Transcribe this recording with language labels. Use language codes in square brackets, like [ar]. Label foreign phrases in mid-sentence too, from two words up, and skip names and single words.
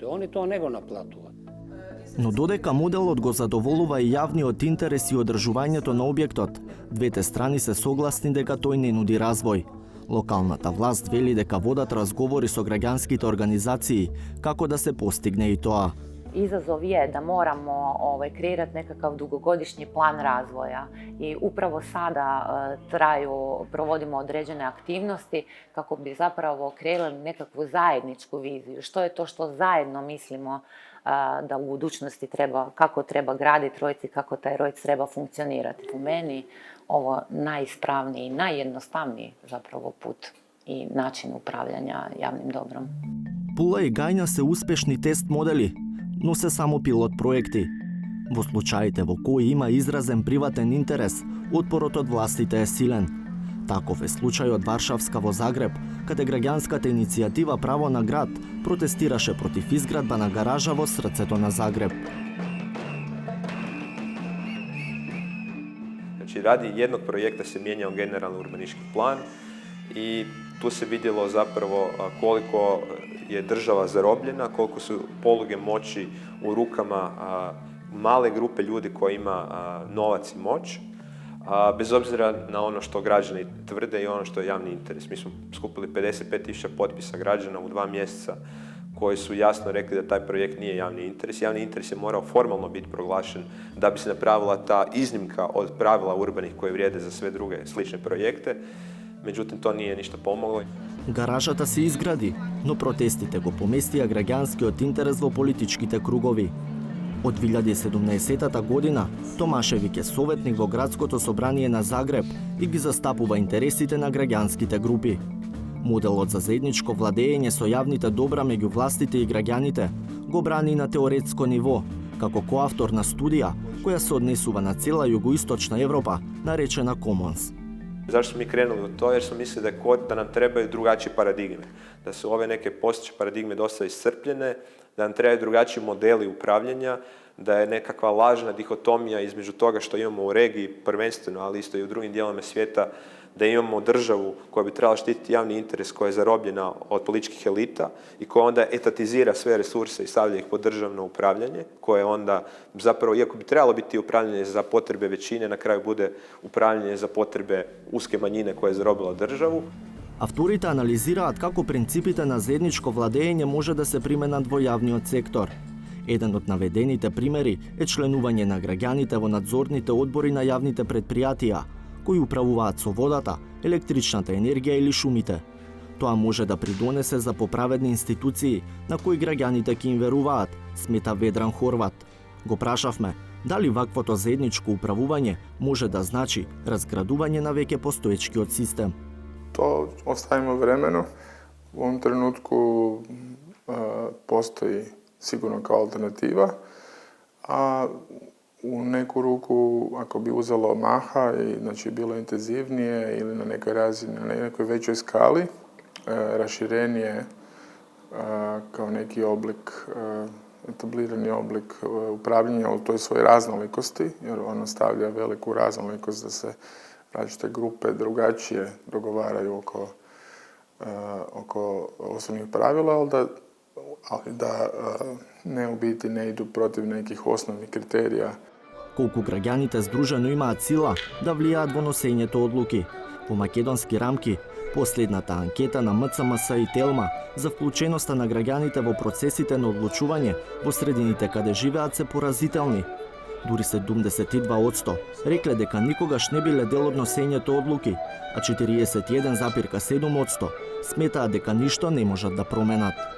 [mk] Они тоа не го наплатуваат. Но додека моделот го задоволува и јавниот интерес и одржувањето на објектот, двете страни се согласни дека тој не нуди развој. Локалната власт вели дека водат разговори со граѓанските организации како да се постигне и тоа. [hr] Izazov je da moramo kreirati nekakav dugogodišnji plan razvoja i upravo sada provodimo određene aktivnosti kako bi zapravo kreirali nekakvu zajedničku viziju. Što je to što zajedno mislimo da u budućnosti treba, kako treba graditi Rojc i kako taj Rojc treba funkcionirati. Po meni ovo najispravniji i najjednostavniji zapravo put i način upravljanja javnim dobrom. [mk] Пула и Гајна се успешни тест модели, но се само пилот проекти. Во случаите во кои има изразен приватен интерес, отпорот од властите е силен. Таков е случајот Варшавска во Загреб, каде граѓанската иницијатива Право на град протестираше против изградба на гаража во срцето на Загреб. [hr] Znači, radi jednog projekta se mijenjao generalni urbanistički plan i tu se vidjelo zapravo koliko je država zarobljena, koliko su poluge moći u rukama male grupe ljudi koji ima novac i moć, bez obzira na ono što građani tvrde i ono što je javni interes. Mi smo skupili 55.000 potpisa građana u 2 mjeseca koji su jasno rekli da taj projekt nije javni interes. Javni interes je morao formalno biti proglašen da bi se napravila ta iznimka od pravila urbanih koje vrijede za sve druge slične projekte. Međutim, to nije ništa pomoglo. [mk] Гаражата се изгради, но протестите го поместија граѓанскиот интерес во политичките кругови. Од 2017 година Томашевиќ е советник во градското собрание на Загреб и ги застапува интересите на граѓанските групи. Моделот за заедничко владење со јавните добра меѓу властите и граѓаните го брани на теоретско ниво, како коавтор на студија која се однесува на цела југоисточна Европа, наречена Commons. [hr] Zašto smo mi krenuli u to? Jer smo mislili da nam trebaju drugačije paradigme. Da su ove neke postojeće paradigme dosta iscrpljene, da nam trebaju drugačiji modeli upravljanja, da je nekakva lažna dihotomija između toga što imamo u regiji prvenstveno, ali isto i u drugim dijelovima svijeta, da imamo državu koja bi trebala štititi javni interes, koja je zarobljena od političkih elita i koja onda etatizira sve resurse i stavlja ih pod državno upravljanje, koje onda zapravo, iako bi trebalo biti upravljanje za potrebe većine, na kraju bude upravljanje za potrebe uske manjine koja je zarobila državu. [mk] Авторите анализираат како принципите на заедничко владење може да се применат во јавниот сектор. Еден од наведените примери е членување на граѓаните во надзорните одбори на јавните предпријатија, кои управуваат со водата, електричната енергија или шумите. Тоа може да придонесе за поправедни институции на кои граѓаните ќе им веруваат, смета Ведран Хорват. Го прашавме дали ваквото заедничко управување може да значи разградување на веќе постоечкиот систем. [hr] To ostavimo vremenu. U ovom trenutku postoji sigurno kao alternativa, a u neku ruku, ako bi uzelo maha i znači bilo intenzivnije ili na nekoj razini, na nekoj većoj skali, raširenije kao neki oblik, etablirani oblik upravljanja u toj svojoj raznolikosti, jer ono stavlja veliku raznolikost da se različite grupe drugačije dogovaraju oko osnovnih pravila, ali da ne u biti ne idu protiv nekih osnovnih kriterija. [mk] Колку граѓаните здружено имаат сила да влијаат во носењето одлуки. Во македонски рамки, последната анкета на МЦМС и Телма за вклученоста на граѓаните во процесите на одлучување во средините каде живеат се поразителни. Дури 72% рекле дека никогаш не биле дел од носењето одлуки, а 41,7% сметаат дека ништо не можат да променат.